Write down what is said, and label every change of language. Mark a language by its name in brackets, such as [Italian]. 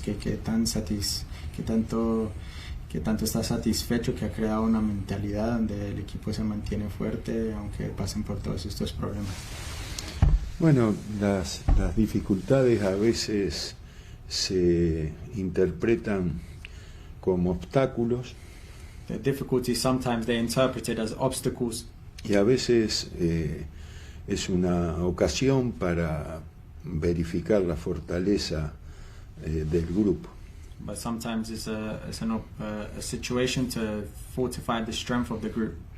[Spanish] ¿Qué tanto está satisfecho, que ha creado una mentalidad donde el equipo se mantiene fuerte aunque pasen por todos estos problemas? Bueno, las dificultades a veces se interpretan como obstáculos. [English] The difficulties, sometimes they interpret it as obstacles. [Spanish] Y a veces es una ocasión para verificar la fortaleza del grupo. [English] But sometimes it's a situation to fortify the strength of the group.